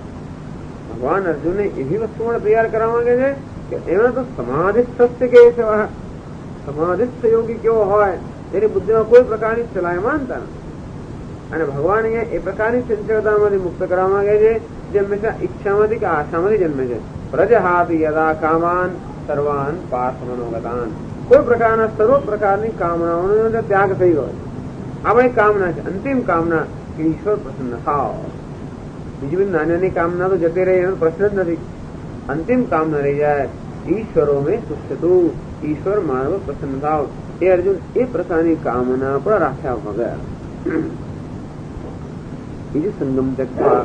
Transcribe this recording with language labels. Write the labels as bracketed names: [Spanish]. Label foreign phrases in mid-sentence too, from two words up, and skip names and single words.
[Gujarati] ભગવાન અર્જુનને એવી વસ્તુ માટે તૈયાર કરવા માંગે છે કે એમાં તો સમાધિસ્થ કે છે. સમાધિસ્થ યોગી કેવો હોય જેની બુદ્ધિમાં કોઈ પ્રકારની ચલાયમાનતા નથી. અને ભગવાન અહીંયા એ પ્રકારની ચંચળતામાંથી મુક્ત કરવા માંગે છે જે હંમેશા ઈચ્છામાંથી કે આશામાંથી જન્મે છે. [Sanskrit] પ્રજહાતિ યદા કામાન સર્વાન પાર્થ મનોગતાન. [Gujarati] કોઈ પ્રકારના સર્વ પ્રકારની કામનાઓનો ત્યાગ થઈ ગયો. આપણી કામના છે, અંતિમ કામના કે ઈશ્વર પ્રસન્ન થાવ. બીજી બધી નાની નાની કામના તો જતી રહી એનો પ્રશ્ન જ નથી. અંતિમ કામના રહી જાય [Sanskrit] ઈશ્વરો મેં તુષ્યતું, [Gujarati] ઈશ્વર મારો પ્રસન્ન થાવ, એ અર્જુન એ પ્રકારની કામના પણ રાખ્યા વગર બીજું [Sanskrit] સંગમ ત્યક્ત્વા.